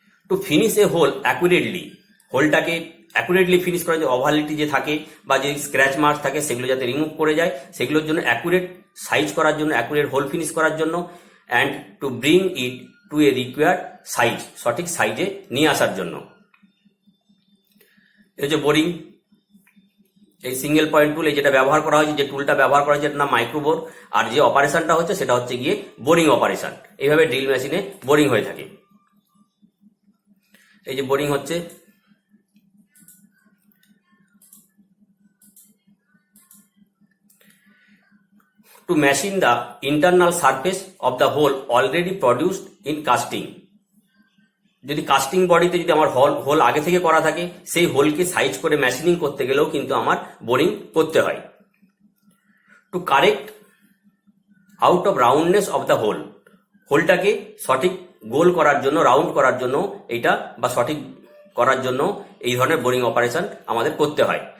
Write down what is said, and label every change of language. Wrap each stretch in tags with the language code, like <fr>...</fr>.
<bn>To finish A whole accurately, হোলটাকে accurately finish করা, যে ওভালিটি যে থাকে বা যে স্ক্র্যাচ মার্ক থাকে সেগুলো যাতে রিমুভ করে যায়, সেগুলোর জন্য অ্যাকুরেট সাইজ করার জন্য, অ্যাকুরেট হোল ফিনিশ করার জন্য, and to bring it two A required size, সঠিক সাইজে নিয়ে আসার জন্য। এই যে বোরিং, এই সিঙ্গেল পয়েন্ট টুল, এই যেটা ব্যবহার করা হয়েছে, যে টুলটা ব্যবহার করা হয়েছে এটার নাম মাইক্রোবোর, আর যে অপারেশনটা হচ্ছে সেটা হচ্ছে গিয়ে বোরিং অপারেশন। এইভাবে ড্রিল মেশিনে বোরিং হয়ে থাকে।</bn> <en>এই যে বোরিং হচ্ছে, to machine the internal surface of the hole already produced in casting।</en> <bn>যদি কাস্টিং বডিতে যদি আমার হোল আগে থেকে করা থাকে, সেই হোলকে সাইজ করে মেশিনিং করতে গেলেও কিন্তু আমার বোরিং করতে হয়। Two correct out of roundness of the whole, হোলটাকে সঠিক গোল করার জন্য, রাউন্ড করার জন্য এইটা বা সঠিক করার জন্য এই ধরনের বোরিং অপারেশন আমাদের করতে হয়।</bn>